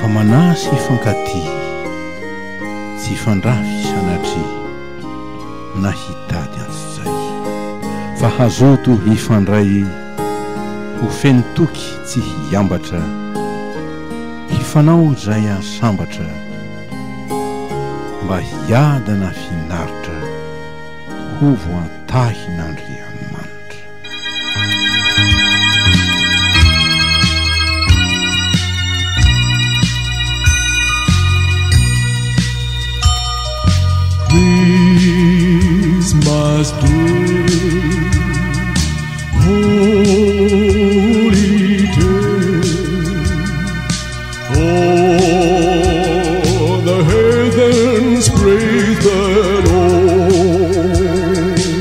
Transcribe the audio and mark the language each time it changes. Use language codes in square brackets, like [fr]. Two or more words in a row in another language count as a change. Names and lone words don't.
[mg] manasy fankaty tsy fandrafy sanatry na hitady antsizay fa hazoto hifandray ho fentoky tsy hiambatra hifanao izay asambatra mba hiadana finaritra ho voatahin'Andriamanitra. [en] Christmas Day, holy day, all the heathens praise the Lord.